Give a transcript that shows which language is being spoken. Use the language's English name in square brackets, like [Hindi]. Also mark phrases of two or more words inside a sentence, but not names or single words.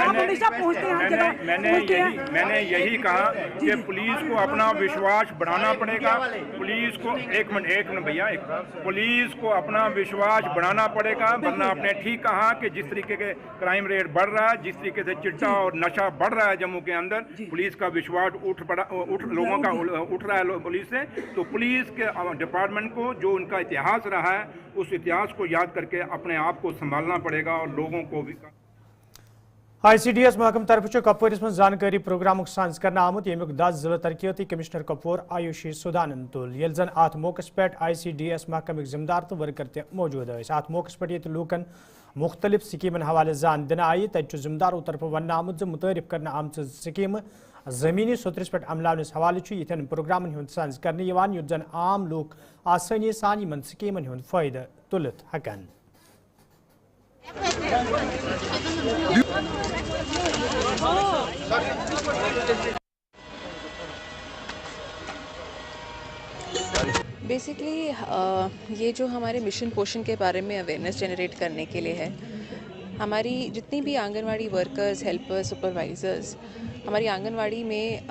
[Urdu] میں نے یہی کہا کہ پولیس کو اپنا وشواس بڑھانا پڑے گا پولیس کو ایک منٹ بھیا پولیس کو اپنا وشواس بڑھانا پڑے گا ورنہ آپ نے ٹھیک کہا کہ جس طریقے کے [English] crime rate [Urdu] بڑھ رہا ہے جس طریقے سے چٹا اور نشہ بڑھ رہا ہے جموں کے اندر پولیس کا وشواس لوگوں کا اٹھ رہا ہے پولیس سے تو پولیس کے ڈپارٹمنٹ کو جو ان کا اتہاس رہا ہے اس اتہاس کو یاد کر کے اپنے آپ کو سنبھالنا پڑے گا اور لوگوں کو بھی [Kashmiri] آئی سی ڈی ایس محکمہ طرف کپوارس من زانکاری پروگرام سانز کرنا آمت یمیک 10 ضلع ترقیاتی کمشنر کپوور آیوشی سودانن تل یل زن ات موقع پہ آئی سی ڈی ایس محکمک ذمہ دار تو ورکر تہ موجود ات موقع پہ یہ لوکن مختلف سکیمن حوالہ زان دن آئی تت ذمہ دارو طرف ون آمت متعارف کرنا آمت سکیم زمینی سطرس پہ عملانس حوالہ یتھن پروگرامن ہند سانز کرنے یت زن عام لوک آسانی سان یمن سکیمن ہند فائدہ تلت ہکن [Urdu] بیسکلی یہ جو ہمارے مشن پوشن کے بارے میں [English] awareness generate [Urdu] کرنے کے لیے ہے ہماری جتنی بھی آنگن واڑی [English] workers helpers supervisors [Urdu] ہماری آنگن واڑی میں